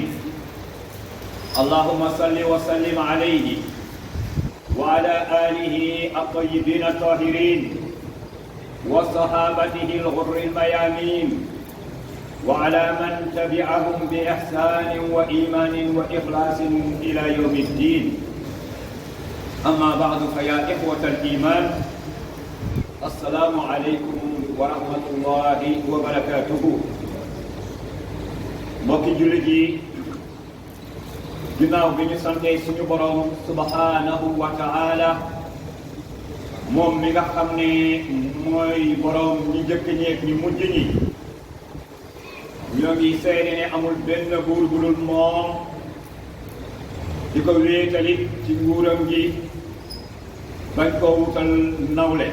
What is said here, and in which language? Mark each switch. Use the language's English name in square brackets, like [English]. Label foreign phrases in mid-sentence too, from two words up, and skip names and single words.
[Arabic] اللهم صل وسلم عليه وعلى آله الطيبين الطاهرين وصحابته الغر الميامين، وعلى من تبعهم بإحسان وإيمان وإخلاص إلى يوم الدين. أما بعد، فيا إخوة الإيمان، السلام عليكم ورحمة الله وبركاته. [Wolof] mbokki jullit yi, ginnaaw bi ñu sante suñu borom [Arabic] سبحانه وتعالى, [Wolof] moom mi nga xam ne mooy borom ñi njëkk ñeek ñi mujj ñi, ñoo ngi seede ne amul benn buur bu dul moom, di ko wéetalit ci nguuram gi bañ koo wutal nawle.